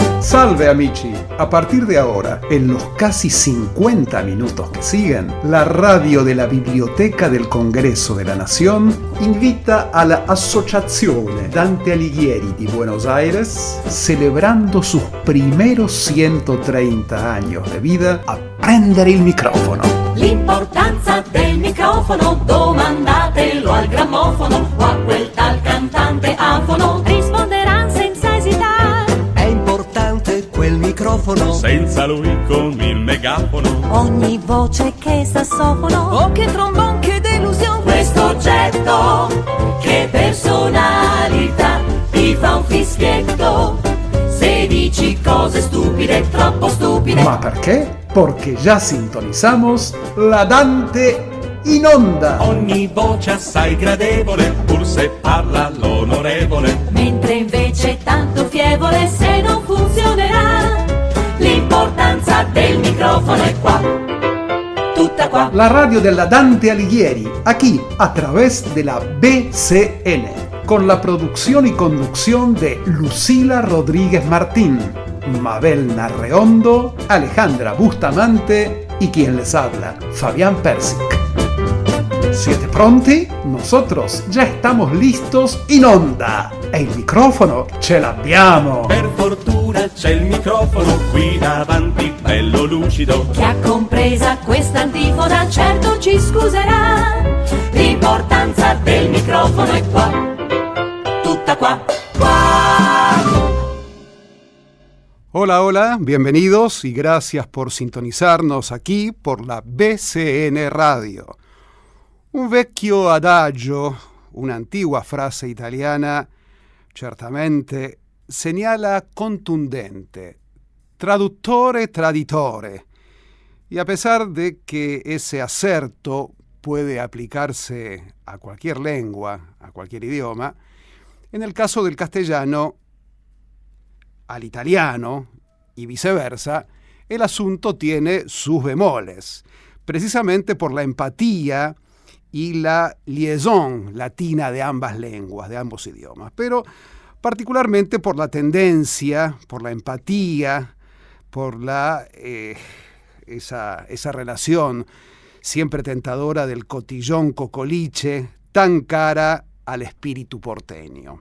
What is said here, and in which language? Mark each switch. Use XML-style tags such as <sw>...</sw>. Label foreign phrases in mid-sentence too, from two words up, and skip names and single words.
<it>Salve amici,</it> <es>a partir de ahora, en los casi 50 minutos que siguen, la radio de la Biblioteca del Congreso de la Nación invita a la Associazione Dante Alighieri di Buenos Aires, celebrando sus primeros 130 años de vida,</es> <it>a prendere il microfono. L'importanza del microfono, domandatelo al grammofono o a quel tal cantante afono. Risponderà senza esitare. È importante quel microfono. Senza lui con il megafono. Ogni voce che sassofono. Oh che trombon, che delusione. Questo oggetto, che personalità, ti fa un fischietto. Se dici cose stupide, troppo stupide. ¿Ma perché?</it> <es>Porque ya sintonizamos la Dante</es> <it>in onda. Ogni voce assai gradevole, pur se parla l'onorevole. Mentre invece tanto fievole se non funzionerà. L'importanza del microfono è qua, tutta qua.</it> <es>La radio de la Dante Alighieri, aquí a través de la BCN, con la producción y conducción de Lucila Rodríguez Martín, Mabel Narreondo, Alejandra Bustamante y quien les habla, Fabián Persic.</es> <it>¿Siete pronti?</it> <es>Nosotros ya estamos listos</es> <it>in onda e il microfono ce l'abbiamo. Per fortuna c'è il microfono qui davanti, bello lucido. Chi ha compresa questa antifona certo ci scuserà. L'importanza del microfono è qua, tutta qua, qua.</it> <es>Hola, hola, bienvenidos y gracias por sintonizarnos aquí por la BCN Radio.</es> <it>Un vecchio adagio,</it> <es>una antigua frase italiana, certamente señala contundente,</es> <it>traduttore traditore.</it> <es>Y a pesar de que ese acerto puede aplicarse a cualquier lengua, a cualquier idioma, en el caso del castellano, al italiano y viceversa, el asunto tiene sus bemoles, precisamente por la empatía y la liaison latina de ambas lenguas, de ambos idiomas, pero particularmente por la tendencia, por la empatía, por esa relación siempre tentadora del cotillón cocoliche, tan cara al espíritu porteño.</es>